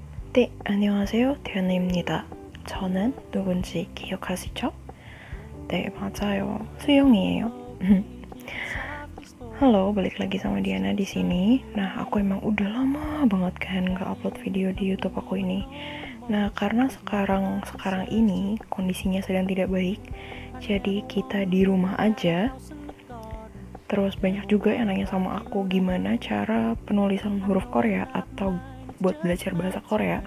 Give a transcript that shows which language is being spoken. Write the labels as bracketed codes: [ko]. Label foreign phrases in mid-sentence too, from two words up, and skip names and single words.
[ko] 네, 안녕하세요. 대현입니다. 저는 누군지 기억하시죠? 네, 맞아요. 수영이에요. [id] Halo, balik lagi sama Diana di sini. Nah, aku emang udah lama banget kan nggak upload video di YouTube aku ini. Nah, karena sekarang ini kondisinya sedang tidak baik, jadi kita di rumah aja. Terus banyak juga yang nanya sama aku gimana cara penulisan huruf Korea atau buat belajar bahasa Korea.